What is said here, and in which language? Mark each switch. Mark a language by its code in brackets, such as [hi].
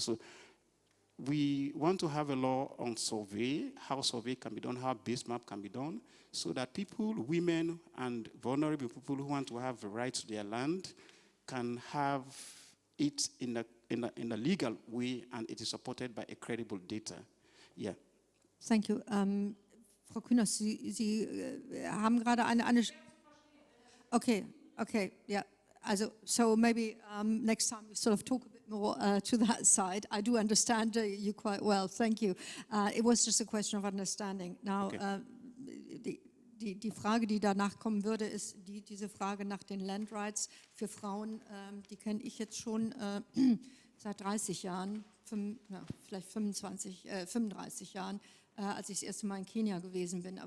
[en] So we want to have a law on survey, how survey can be done, how base map can be done, so that people, women, and vulnerable people who want to have the right to their land can have it in a legal way, and it is supported by a credible data. Yeah. Thank you. [de] Frau Kühners, Sie haben gerade eine Okay, yeah. [en] Also, so maybe next time we sort of talk a bit more to that side. I do understand you quite well. Thank you. It was just a question of understanding. Now, Okay. [de] Die Frage, die danach kommen würde, ist diese Frage nach den Land Rights für Frauen. Die kenne ich jetzt schon seit 30 Jahren, vielleicht 35 Jahren, als ich das erste Mal in Kenia gewesen bin.